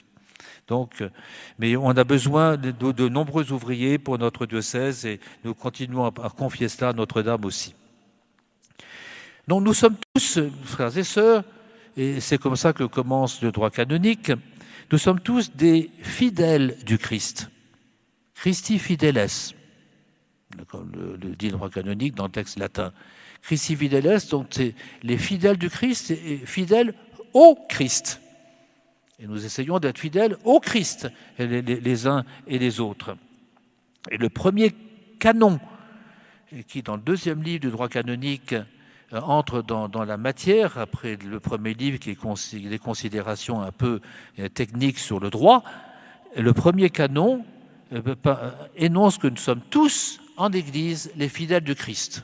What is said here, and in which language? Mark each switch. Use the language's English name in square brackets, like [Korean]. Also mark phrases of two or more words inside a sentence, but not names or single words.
[French] Donc, mais on a besoin de nombreux ouvriers pour notre diocèse et nous continuons à confier cela à Notre-Dame aussi. Donc nous sommes tous, frères et sœurs, et c'est comme ça que commence le droit canonique, nous sommes tous des fidèles du Christ. [Latin] Christi fideles, [French] comme le dit le droit canonique dans le texte latin. [Latin] Christi fideles, [French] donc c'est les fidèles du Christ et fidèles au Christ. Et nous essayons d'être fidèles au Christ, les uns et les autres. Et le premier canon, qui dans le deuxième livre du droit canonique entre dans la matière, après le premier livre qui est des considérations un peu techniques sur le droit, le premier canon énonce que nous sommes tous en Église les fidèles du Christ.